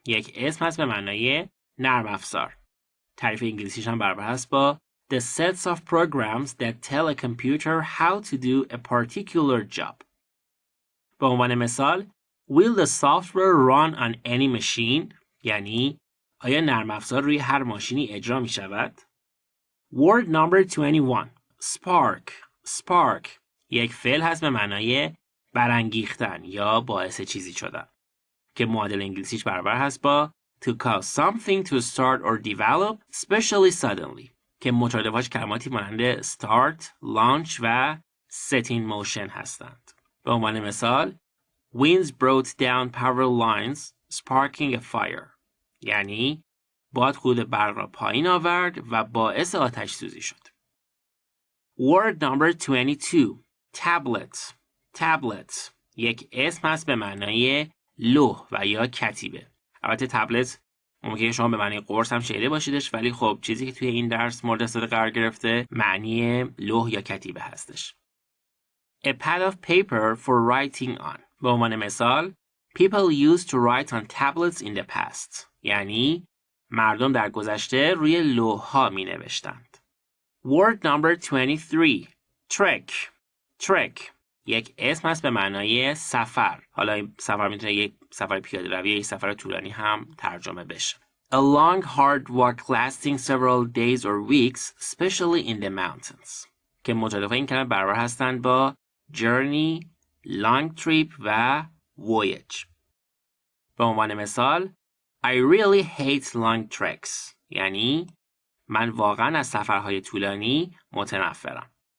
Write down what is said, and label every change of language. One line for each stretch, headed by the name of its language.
Persian: یک اسم هست به معنای نرم افزار. تعریف انگلیسیش هم برابر هست با
English: The sets of programs that tell a computer how to do a particular job.
Persian: به عنوان مثال
English: Will the software run on any machine؟
Persian: یعنی آیا نرم افزار روی هر ماشینی اجرا می شود؟
English: Word number 21. Spark.
Persian: یک فعل هست به معنای برانگیختن یا باعث چیزی شدن که معادل انگلیسیش برابر هست با
English: to cause something to start or develop especially suddenly
Persian: که مترادفاش کلماتی مانند start, launch و set in motion هستند. به عنوان مثال
English: Winds brought down power lines sparking a fire.
Persian: یعنی باد خود برق را پایین آورد و باعث آتش سوزی شد.
English: Word number 22. Tablet.
Persian: یک اسم هست به معنای لوح و یا کتیبه. البته تبلت ممکنه شما به معنی قرص هم شنیده باشیدش ولی خب چیزی که توی این درس مورد استفاده قرار گرفته معنی لوح یا کتیبه هستش.
English: A pad of paper for writing on.
Persian: به عنوان مثال
English: People used to write on tablets in the past.
Persian: یعنی مردم در گذشته روی لوح‌ها می نوشتند.
English: Word number 23. Trek.
Persian: یک اسم هست به معنای سفر. حالا این سفر میتونه یک سفر پیاده روی یا یک سفر طولانی هم ترجمه بشه.
English: A long hard walk lasting several days or weeks, especially in the mountains.
Persian: که مترادف این کلمه برابر هستند با journey, long trip و voyage. به عنوان مثال
English: I really hate long treks.
Persian: یعنی من واقعا از سفرهای طولانی متنفرم.